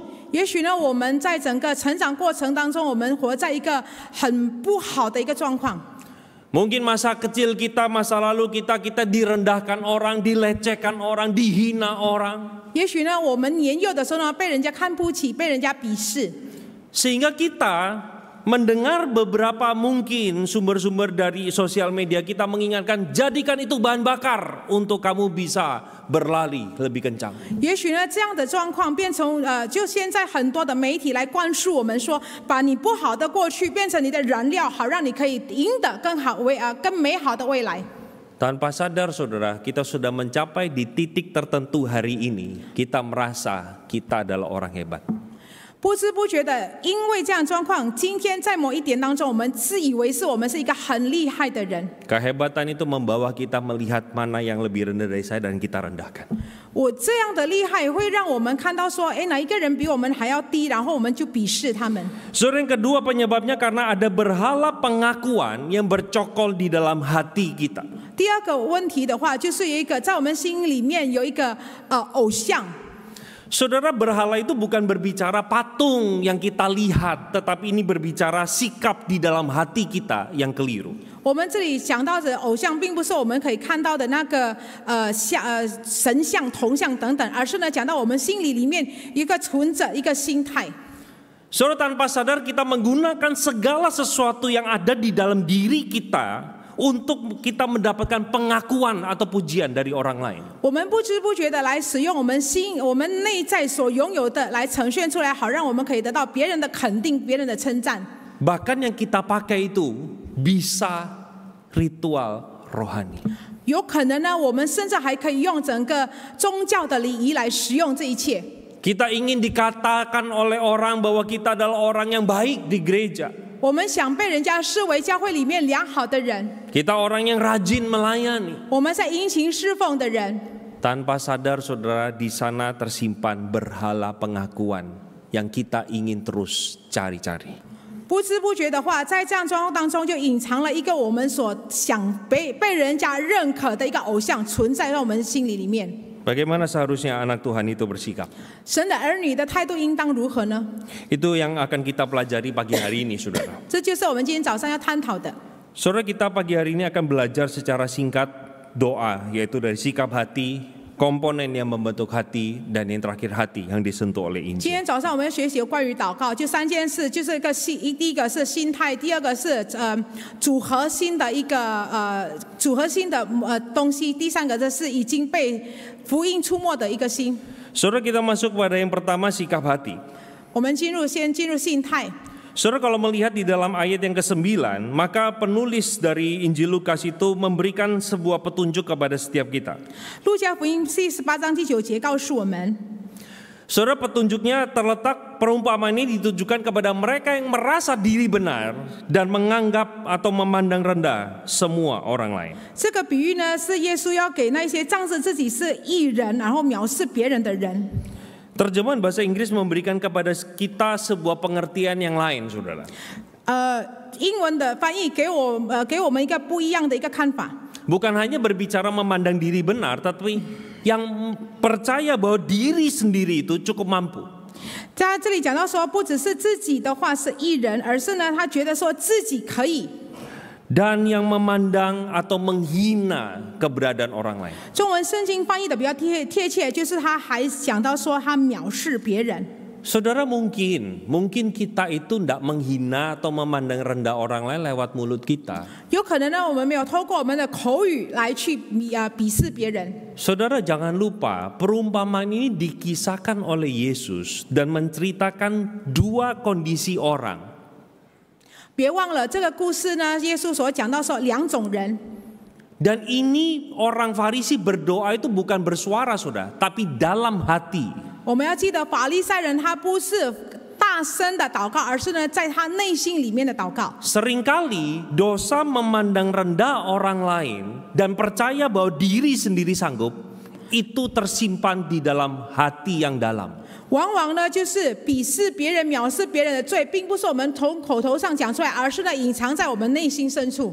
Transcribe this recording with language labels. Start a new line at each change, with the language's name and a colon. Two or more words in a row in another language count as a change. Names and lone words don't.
Chinese: 也许呢，我们在整个成长过程当中，我们活在一个很不好的一个状况。
Indonesian: Mungkin masa kecil kita, masa lalu kita direndahkan orang, dilecehkan orang, dihina orang.
Chinese: 也许呢，我们年幼的时候呢，被人家看不起，被人家鄙视。
Indonesian: Sehingga kita mendengar beberapa mungkin sumber-sumber dari sosial media kita mengingatkan, jadikan itu bahan bakar untuk kamu bisa berlari lebih kencang.
Chinese: 也许呢，这样的状况变成就现在很多的媒体来灌输我们说，把你不好的过去变成你的燃料，好让你可以赢得更美好的未来。
Indonesian: Tanpa sadar, saudara, kita sudah mencapai di titik tertentu hari ini. Kita merasa kita adalah orang hebat.
Chinese: 不知不觉的，因为这样状况，今天在某一点当中，我们自以为我们是一个很厉害的人。
Indonesian: Kehebatan itu membawa kita melihat mana yang lebih rendah dari saya dan kita rendahkan.
Chinese: 我这样的厉害会让我们看到说，哎，哪一个人比我们还要低，然后我们就鄙视他们。
Indonesian: Saudara, yang kedua penyebabnya karena ada berhala pengakuan yang bercokol di dalam hati kita.
Chinese: 第二个问题的话，就是有一个在我们心里面有一个偶像。
Indonesian: Saudara, berhala itu bukan berbicara patung yang kita lihat, tetapi ini berbicara sikap di dalam hati kita yang keliru.
Chinese: 我们这里讲到的偶像，并不是我们可以看到的那个神像、铜像等等，而是呢讲到我们心里面一个存着一个心态。
Indonesian: Saudara, tanpa sadar kita menggunakan segala sesuatu yang ada di dalam diri kita untuk kita mendapatkan pengakuan atau pujian dari orang lain.
Chinese: 我们不知不觉的来使用我们内在所拥有的来呈现出来，好让我们可以得到别人的肯定、别人的称赞。
Indonesian: Bahkan yang kita pakai itu bisa ritual rohani.
Chinese: 有可能呢，我们甚至还可以用整个宗教的礼仪来使用这一切。
Indonesian: Kita ingin dikatakan oleh orang bahwa kita adalah orang yang baik di gereja.
Chinese: 我们想被人家视为教会里面良好的人，
Indonesian: Kita orang yang rajin melayani.
Chinese: 我们在殷勤侍奉的人。
Indonesian: Tanpa sadar, saudara, di sana tersimpan berhala pengakuan yang kita ingin terus cari-cari.
Chinese: 不知不觉的话，在这样状况当中，就隐藏了一个我们所想被人家认可的一个偶像存在在我们心里面。
Indonesian: Bagaimana seharusnya anak Tuhan itu bersikap?
Chinese: 神的儿女的态度应当如何呢？
Indonesian: Itu yang akan kita pelajari pagi hari ini, saudara.
Chinese: 这就是我们今天早上要探讨的。
Indonesian: Saudara, kita pagi hari ini akan belajar secara singkat doa, yaitu dari sikap hati, komponen yang membentuk hati, dan yang terakhir hati yang disentuh oleh
Chinese: 今
Indonesian: Injil.
Chinese: 天早上我们要学习有关于祷告，就3件事，就是一个心，第一个是心态，第二个是组合心的一个东西，第三个就是已经被福音触摸的一个心。
Indonesian: Saudara, kita masuk pada yang pertama, sikap hati.
Chinese: 我们先进入心态。
Indonesian: Saudara, kalau melihat di dalam ayat yang ke-9, maka penulis dari Injil Lukas itu memberikan sebuah petunjuk kepada setiap kita.
Chinese: 路加福音第18章第9节告诉我们，
Indonesian: Saudara, petunjuknya terletak, perumpamaan ini ditujukan kepada mereka yang merasa diri benar dan menganggap atau memandang rendah semua orang lain.
Chinese: 这个比喻呢是耶稣要给那些仗着自己是义人，然后藐视别人的人。
Indonesian: Terjemahan bahasa Inggris memberikan kepada kita sebuah pengertian yang lain, saudara.
Chinese: 英文的翻译给我们一个不一样的一个看法。
Indonesian: Bukan hanya berbicara memandang diri benar, tapi yang percaya bahwa diri sendiri itu cukup mampu.
Chinese: 在这里讲到说，不只是自己的话是义人，而是呢，他觉得说自己可以。
Indonesian: Dan yang memandang atau menghina keberadaan orang lain.
Chinese: 中文圣经翻译的比较贴切，就是他还讲到说他藐视别人。
Indonesian: Saudara, mungkin kita itu tidak menghina atau memandang rendah orang lain lewat mulut kita.
Chinese: 有可能呢，我们没有透过我们的口语来去鄙视别人。
Indonesian: Saudara, jangan lupa perumpamaan ini dikisahkan oleh Yesus dan menceritakan dua kondisi orang.
Chinese: 别忘了这个故事呢，耶稣所讲到说两种人。
Indonesian: Dan ini orang Farisi berdoa itu bukan bersuara, saudara, tapi dalam hati.
Chinese: 我们要记得，法利赛人他不是大声的祷告，而是呢在他内心里面的祷告。
Indonesian: Seringkali dosa memandang rendah orang lain dan percaya bahwa diri sendiri sanggup, itu tersimpan di dalam hati yang dalam.
Chinese: 往往呢，就是鄙视别人、藐视别人的罪，并不是我们从口头上讲出来，而是呢隐藏在我们内心深处。